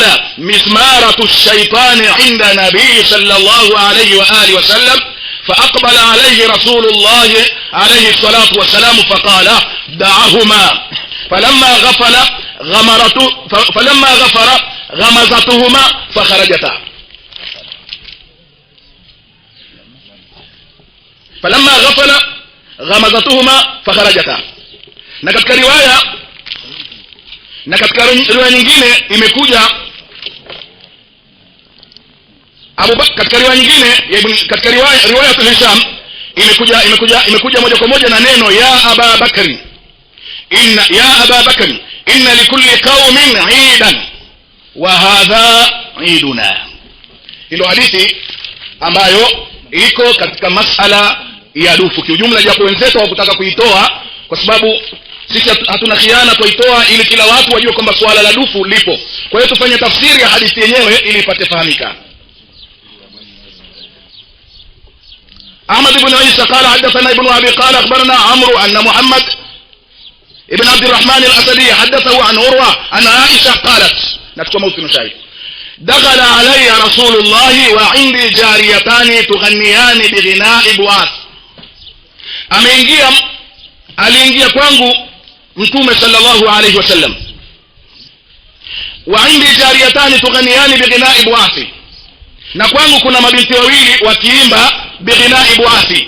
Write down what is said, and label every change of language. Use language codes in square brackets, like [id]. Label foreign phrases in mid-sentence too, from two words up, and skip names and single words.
[ar] مسمارة الشيطان عند النبي صلى الله عليه وآله وسلم فأقبل عليه رسول الله عليه الصلاة والسلام فقال دعهما فلما غفر غمزتهما فخرجتا فلما غفل غمزتهما فخرجتا. [sw] na katika riwaya nyingine imekuja katika riwaya Hisham imekuja moja kwa moja na neno ya Aba Bakri, [ar] إن لكل قوم عيدا وهذا عيدنا. [sw] Hilo hadithi ambayo iko katika masala ya dufu kiujumla, japo wenzetu hawakutaka kuitoa kwa sababu sisi hatuna khiana, tuitoa ili kila watu wajue kwamba swala la dufu lipo. Kwa hiyo tufanye tafsiri ya hadithi yenyewe ili ipate fahamika. [ar] أحمد بن عيسى قال حدثنا ابن أبي قال أخبرنا عمرو أن محمد بن عبد الرحمن الأسدي حدثه عن عروة عن عائشة قالت, [sw] natukua mawqif shahid, [ar] دخل علي رسول الله وعندي جاريتان تغنيان بغناء بعاث. [sw] Aliingia kwangu Mtume [ar] صلى الله عليه وسلم وعندي جاريتان تغنيان بغناء بعاث, [sw] na kwangu kuna mabinti wawili wakiimba [ar] بغناء بعاث.